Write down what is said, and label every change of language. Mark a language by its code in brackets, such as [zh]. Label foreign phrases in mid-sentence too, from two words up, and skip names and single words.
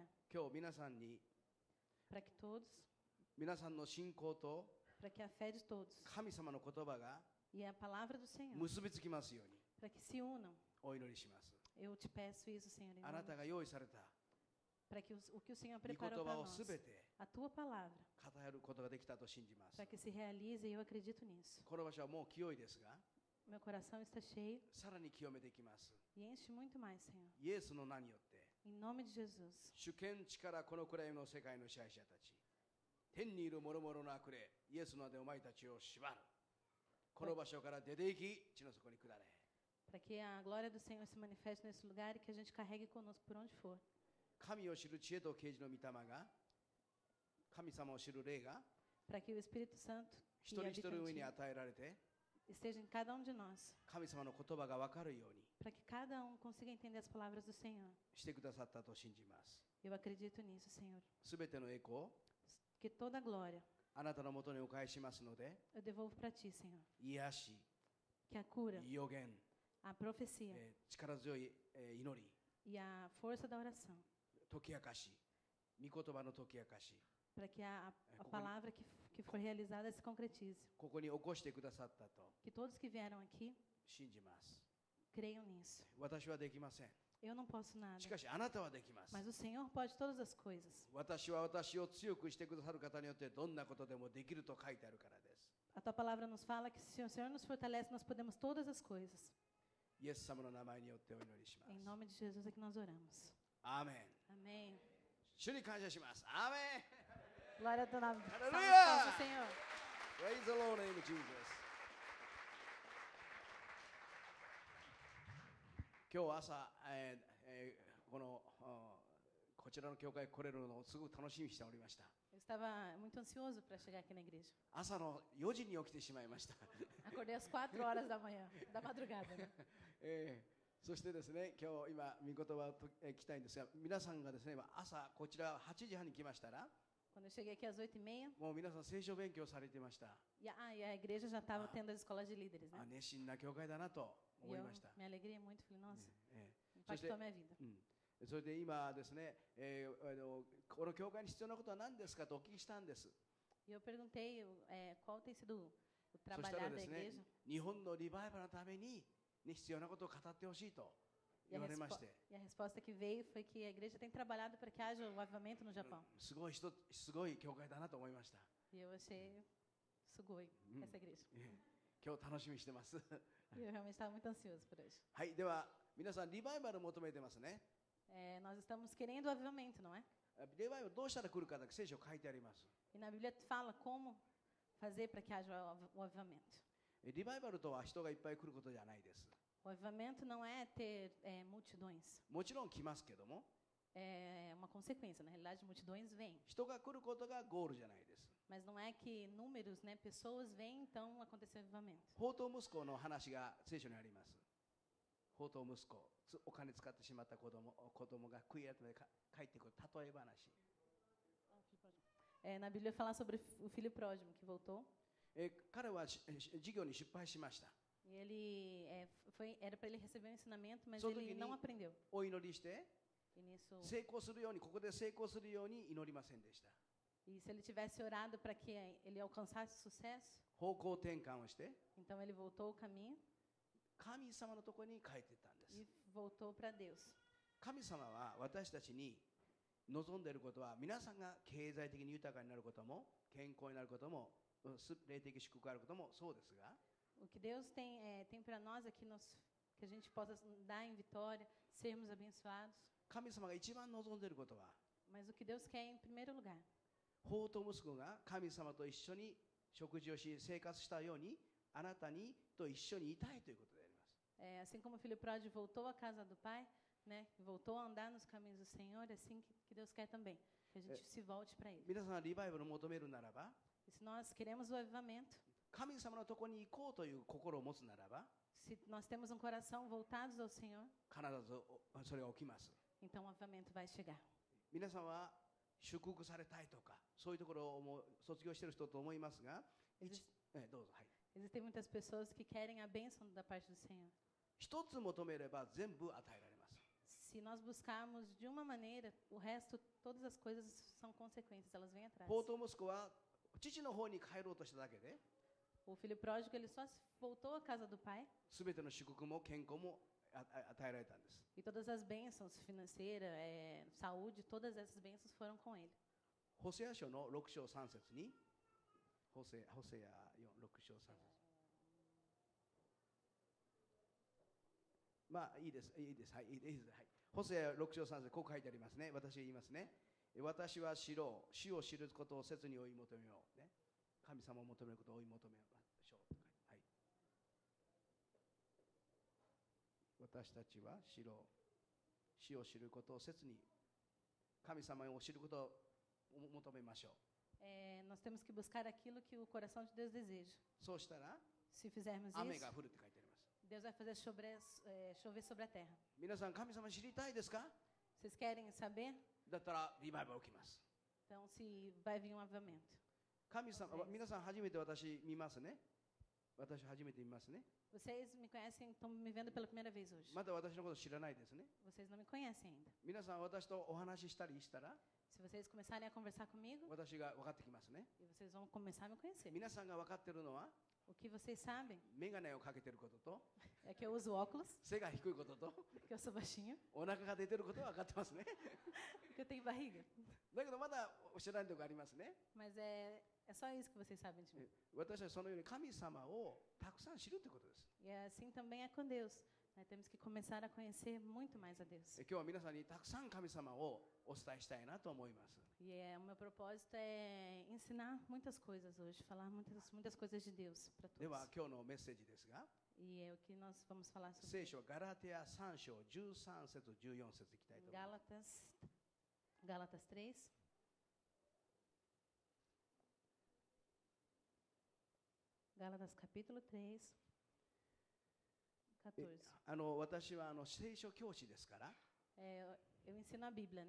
[ja] 今日皆さんに [pt] Para que todos, [ja] 皆さんの信仰と [pt] para que a fé de todos [ja] 神様の言葉が [pt] e a palavra do Senhor, [ja] 結びつきますように [pt] para que se unam. [ja] お祈りします。 [pt] Eu te peço isso, Senhor, em [ja] あな [pt] nome [ja] たが用意された [pt] para que o que o Senhor [ja] 御言 [pt] preparou [ja] 葉 [pt] para [ja] を [pt] nós, [ja] すべて [pt] a tua palavra, [ja] 語ることができたと信じます。 [pt] para que se realize e eu acredito nisso. [ja] この場所はもう清いですが、 [pt] Meu coração está cheio [ja] さらに清めていきます。 [pt] e enche muito mais, Senhor. [ja] イエスの名によって [pt] Em nome de Jesus. [ja] 主権地からこの暗闇の世界の支配者たち、 天にいる諸々の悪霊、イエスの名でお前たちを縛る。この場所から出て行き、地の底に下れ。 [pt] Para que a glória do Senhor se manifeste nesse lugar e que a gente carregue conosco por onde for. [ja] 神を知る知恵と啓示の御霊が、神様を知る霊が [pt] Para que o Espírito Santo [ja] 一 [pt] que [ja] 人一 [pt] habita [ja] 人 [pt] em [ja] 上に [pt] ti [ja] 与えられて、 [pt] esteja em cada um de nós. [ja] 神様の言葉が分かるように [pt] Para que cada um consiga entender as palavras do Senhor. [ja] してくださったと信じます。 [pt] Eu acredito nisso, Senhor. [ja] すべての栄光、 [pt] Que toda a glória [ja] あなたのもとにお返ししますので、 [pt] eu devolvo para ti, Senhor. [ja] 癒し、 [pt] Que a cura, [ja] 予言、 [pt] a profecia [ja] 力強い祈り、 [pt] e a força da oração. [ja] 解き明かし、御言葉の解き明かし、 [pt] Para que a como- palavra que for realizada se concretize. [ja] ここに起こしてくださったと [pt] Que todos que vieram aqui [ja] 信じます。 [pt] creiam nisso. [ja] 私はできません。 [pt] Eu não posso nada. [ja] しかしあなたはできます。 [pt] Mas o Senhor pode todas as coisas. [ja] 私は私を強くしてくださる方によってどんなことでもできると書いてあるからです。 [pt] A tua palavra nos fala que se o Senhor nos fortalece, nós podemos todas as coisas. [ja] イエス様の名前によってお祈りします。 [pt] Em nome de Jesus é que nós oramos. [ja] アーメン。 [pt] Amém. [ja] 主に感謝します。アーメン。 [pt] Glória a teu nome. Salve Aleluia! ao Senhor. [en] Praise the Lord name of Jesus. [ja] 今日朝、こちらの教会に来れるのをすごく楽しみにしておりました。 [pt] Eu estava muito ansioso para chegar aqui na igreja. 朝の4時に起きてしまいました。 Acordei às 4 horas da manhã, da madrugada. Né? [ja] そしてですね、今日御言葉を聞きたいんですが、皆さんがですね、朝こちら8時半に来ましたら、 [pt] Quando eu cheguei aqui às 8h30, [ja] もう皆さん聖書勉強されていました。 [pt] e a igreja já estava tendo as escolas de líderes, né? [ja] 熱心な教会だなと [pt] E [ja] 思い [pt] eu [ja] ました。 [pt] me alegrei muito, falei, nossa, [ja] そして [pt] impactou a minha vida. [ja] それで今ですね、この教会に必要なことは何ですかとお聞きしたんです。 [pt] E eu perguntei qual tem sido o [ja] そしたら [pt] trabalhar [ja] で [pt] da [ja] すね [pt] igreja. [ja] 日本のリバイバルのために、必要なことを語ってほしいと [pt] E a, [ja] 言われまして、 [pt] e a resposta que veio foi que a igreja tem trabalhado para que haja o avivamento no Japão. [ja] すごい教会だなと思いました。 [pt] E eu achei sugoi essa igreja. [ja] 今日楽しみにしてます。 [pt] E eu realmente estava muito ansioso por hoje. [ja] はい、では皆さんリバイバルを求めてますね。 [pt] Nós estamos querendo o avivamento, não é? [ja] リバイバルどうしたら来るかだけ聖書書いてあります。 [pt] E na Bíblia fala como fazer para que haja o avivamento. [ja] リバイバルとは人がいっぱい来ることじゃないです。 [pt] O avivamento não é ter multidões. [ja] もちろん来ますけども、 [pt] É uma consequência. Na realidade, multidões vêm. [ja] 人が来ることがゴールじゃないです。 [pt] Mas não é que números, né, pessoas vêm, então aconteceu o avivamento. [ja] 放蕩息子の話が聖書にあります。放蕩息子、お金使ってしまった子供が悔い改めて帰ってくる例え話。 [pt] Na Bíblia fala sobre o filho pródigo que voltou. [ja] 彼は授業に失敗しました。 [pt] E ele era para ele receber um ensinamento, mas Só ele que não ni- aprendeu. [ja] お祈りして [pt] E nisso, [ja] 成功するように、ここで成功するように祈りませんでした。 [pt] e se ele tivesse orado para que ele alcançasse sucesso, [ja] 方向転換をして [pt] então ele voltou o caminho [ja] 神様のところに帰っていったんです。 [pt] e voltou para Deus. [ja] 神様は私たちに望んでいることは、皆さんが経済的に豊かになることも、健康になることも、霊的祝福があることもそうですが、 [pt] O que Deus tem para nós é que a gente possa dar em vitória, sermos abençoados. [ja] 神様が一番望んでいることは、 [pt] Mas o que Deus quer em primeiro lugar [ja] 放蕩息子が神様と一緒に食事をし生活したように、あなたにと一緒にいたいということであります。 [pt] assim como o filho pródigo voltou à casa do pai, né, voltou a andar nos caminhos do Senhor, é assim que Deus quer também, que a gente se volte para Ele. [ja] 皆さんがリバイバルを求めるならば、 [pt] E se nós queremos o avivamento, [ja] 神様のところに行こうという心を持つならば、 [pt] se nós temos um coração voltados ao Senhor, [ja] 必ずそれが起きます。 [pt] então o avivamento vai chegar. [ja] 皆さんは祝福されたいとか、そういうところをもう卒業している人と思いますが、どうぞ。はい。 [pt] Existem muitas pessoas que querem a bênção da parte do Senhor. [ja] 一つ求めれば全部与えられます。 [pt] Se nós buscarmos de uma maneira, o resto, todas as coisas são consequências, elas vêm atrás. [ja] 放蕩息子は父の方に帰ろうとしただけで、 [pt] O filho pródigo, ele só voltou à casa do pai [ja] すべての祝福も健康も与えられたんです。 [pt] e todas as bênçãos financeiras, saúde, todas essas bênçãos foram com ele. [ja] ホセア書の6章3節に、ホセア6章3節。まあいいです、はい、いいです、はい。ホセア6章3節、こう書いてありますね。私言いますね。私は知ろう、主を知ることを切に追い求めよう、ね、神様を求めることを追い求めましょう、はい、私たちは知ろう、主を知ることを切に神様を知ることを求めましょう。 [pt] Nós temos que buscar aquilo que o coração de Deus deseja. [ja] そうしたら [pt] Se fizermos [ja] 雨 [pt] isso, [ja] が降るって書いてあります。 [pt] Deus vai fazer chover sobre a terra. [ja] 皆さん神様知りたいですか？ [pt] Vocês querem saber? [ja] だったらリバイバル起きます。 [pt] Então, se vai vir um avivamento. [ja] 神様、皆さん初めて私見ますね。私初めて見ますね。 [pt] Vocês me conhecem, estão me vendo pela primeira vez hoje. [ja] まだ私のこと知らないですね。 [pt] Vocês não me conhecem ainda. [ja] 皆さん私とお話ししたりしたら [pt] Se vocês começarem a conversar comigo, [ja] 私が分かってきますね。 [pt] e vocês vão começar a me conhecer. [ja] 皆さんが分かってるのは [pt] O que vocês sabem [ja] 眼鏡をかけてることと [pt] é que eu uso óculos, [ja] 背が低いことと [pt] que eu sou baixinho, [ja] お腹が出てることは分かってますね。 [pt] que eu tenho barriga. [ja] だけどまだ知らないところありますね。 [pt] Mas é só isso que vocês sabem de mim. [ja] 私はそのように神様をたくさん知るということです。 [pt] E assim também é com Deus. Né? Temos que começar a conhecer muito mais a Deus. [ja] 今日は皆さんにたくさん神様をお伝えしたいなと思います。 [pt] E o meu propósito é ensinar muitas coisas hoje, falar muitas coisas de Deus para [ja] では [pt] todos. [ja] 今日のメッセージですが、 [pt] E é o que nós vamos falar sobre [ja] 聖書ガラテヤ3章13節14節いきたいと思います。 [pt] Gálatas 3. Gálatas capítulo 3, 14. [ja] 私は聖書教師ですから、 [pt] Eu ensino a Bíblia, né?